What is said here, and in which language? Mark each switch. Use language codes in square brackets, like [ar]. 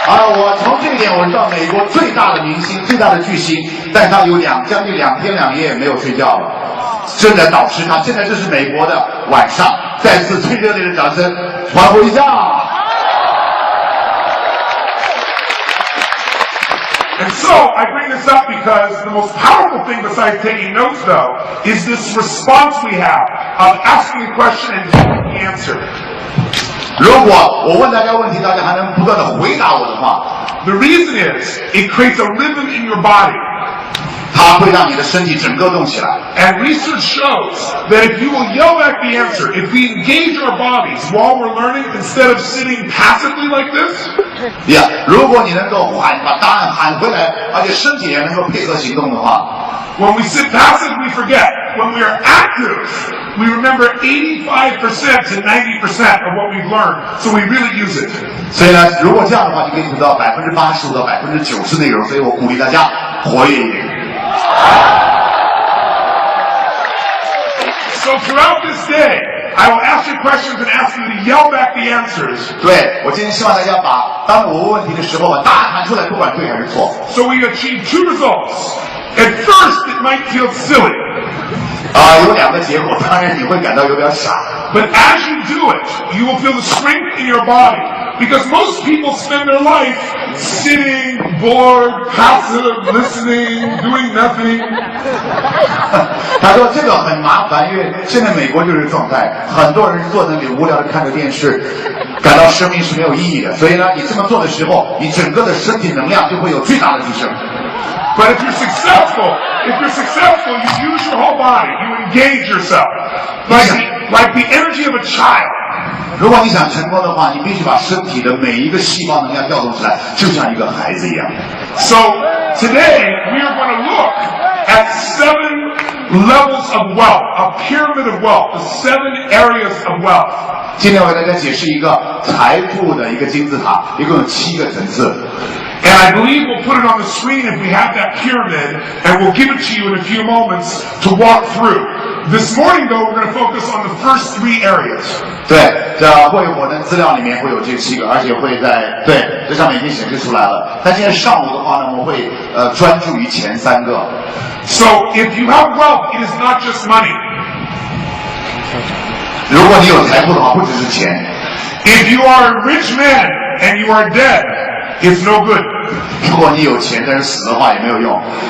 [zh] 我从这一点我知道美国最大的明星、最大的巨星，但他有将近2天2夜没有睡觉了，正在导师他。现在这是美国的晚上，再次最热烈的掌声，欢呼一下！ [en] And so I bring this up because the most powerful thing besides taking notes, though, is this response we have of asking a question and getting the answer. [zh] 如果我问大家问题，大家还能不断的回答我的话 [en] the reason is it creates a rhythm in your body. [zh] 它会让你的身体整个动起来。 [en] And research shows that if you will yell back the answer, if we engage our bodies while we're learning instead of sitting passively like this, [zh] 如果你能够把答案喊回来，而且身体也能够配合行动的话 [en] when we sit passive, we forget. When we are active, we remember 85% to 90% of what we've learned, so we really use it. [zh] 所以呢，如果这样的话，就可以得到85%到90%内容。所以我鼓励大家活跃一点。 [en] So throughout this day, I will ask you questions and ask you to yell back the answers. [zh] 对，我今天希望大家当我问问题的时候，把答案喊出来，不管对还是错。 [en] So we achieve 2 results. At first, it might feel silly. [zh] 有2个结果，当然你会感到有点傻。 [en] But as you do it, you will feel the strength in your body. Because most people spend their life sitting, bored, passive, listening, doing nothing. [zh] 他说这个很麻烦，因为现在美国就是状态，很多人坐在那里无聊的看着电视，感到生命是没有意义的。所以呢，你这么做的时候，你整个的身体能量就会有巨大的提升。 [en] But if you're successful, you use your whole body. You engage yourself like the energy of a child. [zh] 如果你想成功的话，你必须把身体的每一个细胞能量调动起来，就像一个孩子一样。 [en] So today we are going to look at 7 levels of wealth, a pyramid of wealth, the 7 areas of wealth. [zh] 今天我给大家解释一个财富的一个金字塔，一共有7个层次。 [en] And I believe we'll put it on the screen if we have that pyramid, and we'll give it to you in a few moments to walk through. This morning, though, we're going to focus on the first 3 areas. [zh] 对，会我的资料里面会有这7个，而且会这上面已经显示出来了。但今天上午的话呢，我会专注于前3个。 [en] So if you have wealth, it is not just money. [zh] 如果你有财富的话，不只是钱。 [en] If you are a rich man and you are dead, it's no good. [zh] 如果你有钱但是死的话也没有用。